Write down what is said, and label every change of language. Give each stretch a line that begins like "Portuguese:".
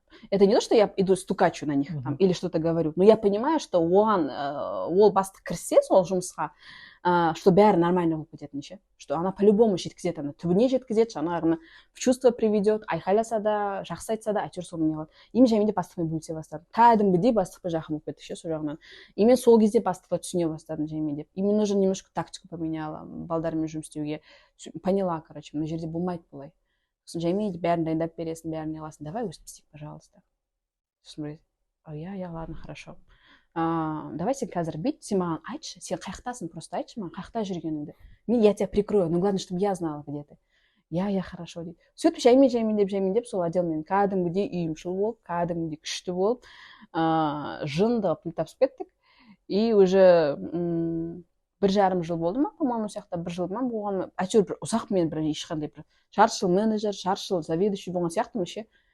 Russian: Это не то, что я иду стукачу на них там, или что-то говорю, но я понимаю, что
Kazakh: ол бастық кірсе сол жұмысқа, что бәрі нормально болып кететін ше,
Russian: что она по-любому жеткізеді,
Kazakh: ана түбіне жеткізеді, жаңағыны
Russian: в чувство приведет,
Kazakh: айқайласа да, жақсы айтса да, әйтеуір соны не қылады. И мен жәйменде бастықпен бөлісе бастадым. Кәдімгідей бастықпен жақын болып кетті ше сол жағынан. И мен сол кезде бастыққа түсіне бастадым жәймендеп.
Russian: И мен уже немножко тактику поменяла,
Kazakh: балдармен жұмыс істеуге. Поняла, короче, мына жерде болмайды бұлай. Сосын жәймейді бәрін дайындап бересің, бәрін не қыласың. Давай өстіп істейік, пожалуйста. Сосын
Russian: я, ладно, хорошо.
Kazakh: Давай сен қазір бүйт, сен маған айтшы, сен қаяқтасың, просто айтшы маған, қаяқта жүргеніңді.
Russian: Я тебя прикрою, но главное, чтобы я знала, где ты. Я хорошо дейді.
Kazakh: Сөйтіп жәймендеп, сол отделмен кәдімгідей үйімшіл болып, кәдімгідей күшті болып, жындығы плитапсып кеттік. И уже 1,5 жыл болды ма, по-моему, сияқты 1 жыл ма болған, әйтеуір бір ұзақ мен бір ешқандай бір жарты жыл менеджер, жарты жыл заведующий болған сияқтымын ше.